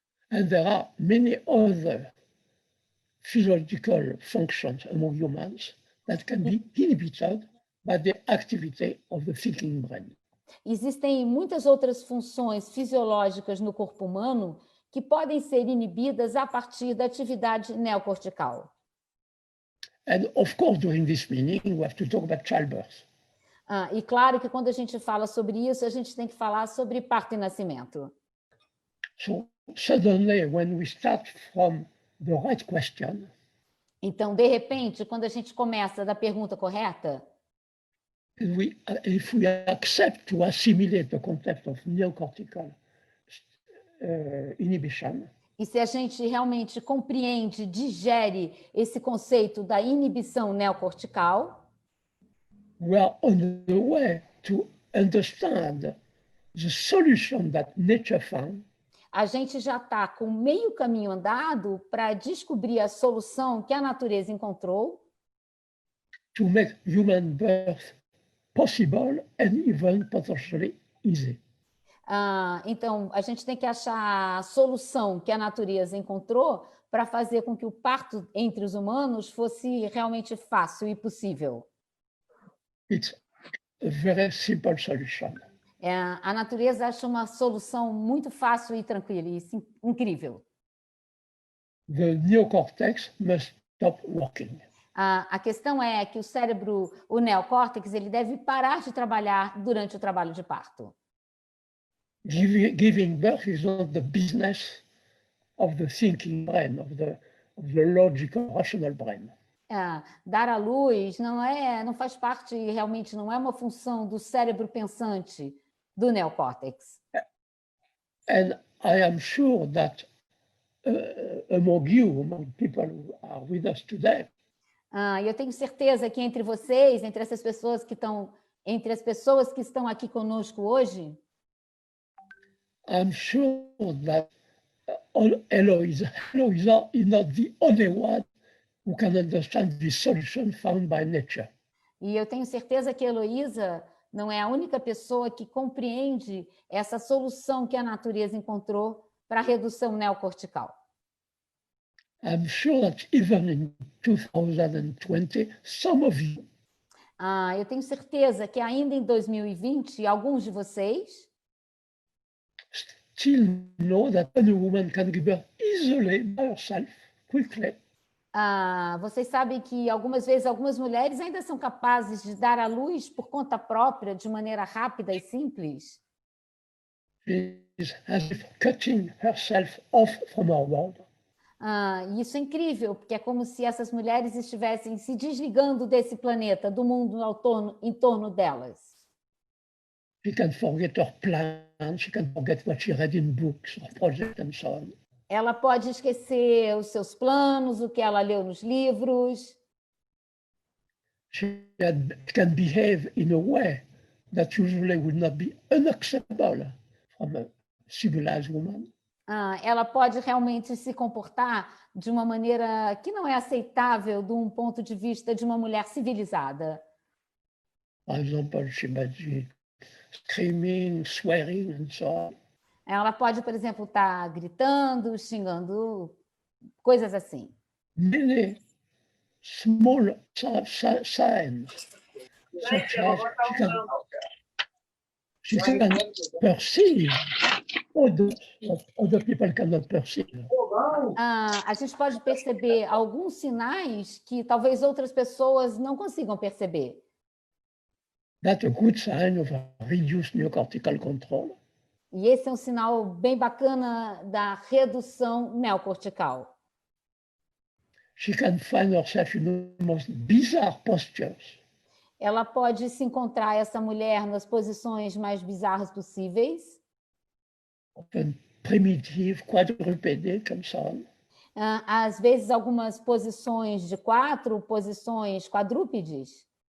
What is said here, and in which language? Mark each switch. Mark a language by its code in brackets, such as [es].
[en] And there are many other physiological functions among humans that can be inhibited by the activity of the thinking brain. [pt] Existem muitas outras funções fisiológicas no corpo humano que podem ser inibidas a partir da atividade neocortical. [en] And of course, during this meeting, we have to talk about childbirth. [pt] E claro que quando a gente fala sobre isso, a gente tem que falar sobre parto e nascimento. [en] So suddenly, when we start from the right question, [pt] então, de repente, quando a gente começa da pergunta correta, [en] If we accept to assimilate the concept of neocortical inhibition, [pt] E se a gente realmente compreende, digere esse conceito da inibição neocortical, [en] we are on the way to understand the solution that nature found [pt] a gente já está com meio caminho andado para descobrir a solução que a natureza encontrou [en] to make human birth possible and even potentially easy. [pt] Então, a gente tem que achar a solução que a natureza encontrou para fazer com que o parto entre os humanos fosse realmente fácil e possível. [en] It's a very simple solution. [pt] A natureza acha uma solução muito fácil e tranquila e incrível. [en] The neocortex must stop working. [pt] A questão é que o cérebro, o neocórtex, ele deve parar de trabalhar durante o trabalho de parto. [en] Giving birth is not the business of the thinking brain, of the logical, rational brain. [pt] Dar à luz não faz parte, realmente não é uma função do cérebro pensante do neocórtex. [en] And I am sure that among you, among people who are with us today, [pt] eu tenho certeza que entre vocês, entre as pessoas que estão aqui conosco hoje, [en] I'm sure that Eloisa is not the only one who can understand the solution found by nature. [pt] E eu tenho certeza que Heloísa não é a única pessoa que compreende essa solução que a natureza encontrou para a redução neocortical. [en] I'm sure that even in 2020, some of you [pt] eu tenho certeza que ainda em 2020, alguns de vocês [en] still know that any woman can give birth easily by herself, quickly. [pt] Vocês sabem que algumas vezes algumas mulheres ainda são capazes de dar à luz por conta própria, de maneira rápida e simples. [en] She is as if cutting herself off from our world. [pt] E isso é incrível, porque é como se essas mulheres estivessem se desligando desse planeta, do mundo em torno delas. [en] She can forget her plans, she can forget what she read in books, or projects and so on. [pt] Ela pode esquecer os seus planos, o que ela leu nos livros. [en] She can behave in a way that usually would not be unacceptable from a civilized woman. [pt] Ela pode realmente se comportar de uma maneira que não é aceitável de um ponto de vista de uma mulher civilizada. [en] For example, she might be screaming, swearing, and so on. [pt] Ela pode, por exemplo, estar gritando, xingando, coisas assim. [en] Many small signs, such as she can perceive other people cannot perceive. [pt] A gente pode perceber alguns sinais que talvez outras pessoas não consigam perceber. [en] That's a good sign of a reduced neocortical control. [pt] E esse é um sinal bem bacana da redução neocortical. [en] She can find herself in the most bizarre postures. [pt] Ela pode se encontrar, essa mulher, nas posições mais bizarras possíveis. [en] Often primitive, quadrupedic, and so on. [pt] Às vezes, algumas posições de 4, posições quadrúpedes.